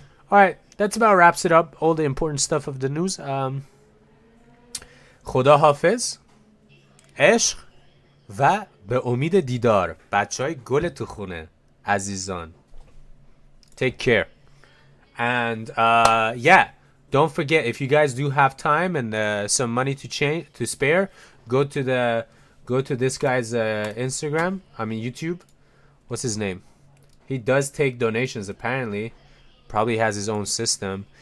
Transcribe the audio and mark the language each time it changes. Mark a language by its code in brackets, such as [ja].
[en] Alright, that's about wraps it up. All the important stuff of the news. [fa] خدا حافظ عشق و به امید دیدار بچهای گل تو خونه عزیزان. [en] Take care. And yeah, don't forget, if you guys do have time and some money to spare, go to this guy's Instagram, YouTube. What's his name? He does take donations apparently. Probably has his own system.